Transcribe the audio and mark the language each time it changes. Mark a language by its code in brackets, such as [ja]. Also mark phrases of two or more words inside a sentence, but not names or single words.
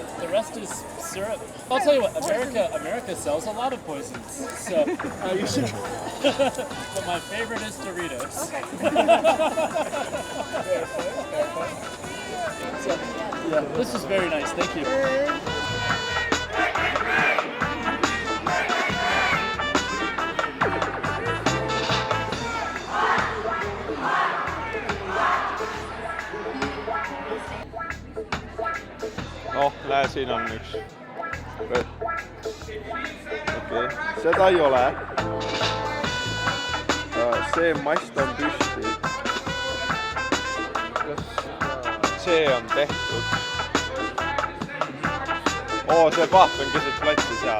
[en] The rest is syrup. I'll tell you what, America sells a lot of poisons. So you should. But my favorite is Doritos. Okay. So, yeah, this is very nice. Thank you. [et] noh, näe, siin on üks. Okei, seda ei ole. See mast on püsti. See on tehtud. Oo, see paat on keset platsi seal.